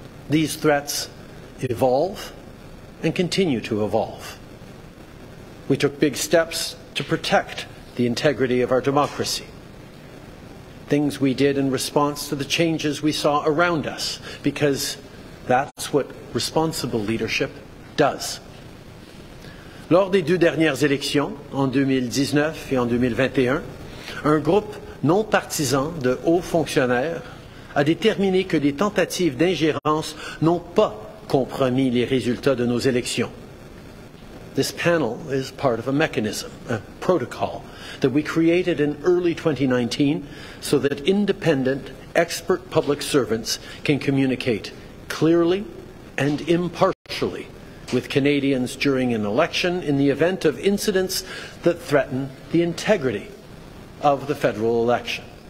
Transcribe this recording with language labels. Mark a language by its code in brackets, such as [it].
[en] These threats evolve and continue to evolve. We took big steps to protect the integrity of our democracy. Things we did in response to the changes we saw around us, because that's what responsible leadership does. [fr] Lors des deux dernières élections, en 2019 et en 2021, un groupe non partisan de hauts fonctionnaires a déterminé que des tentatives d'ingérence n'ont pas compromis les résultats de nos élections. [en] This panel is part of a mechanism, a protocol, that we created in early 2019 so that independent, expert public servants can communicate clearly and impartially with Canadians during an election in the event of incidents that threaten the integrity of the federal election.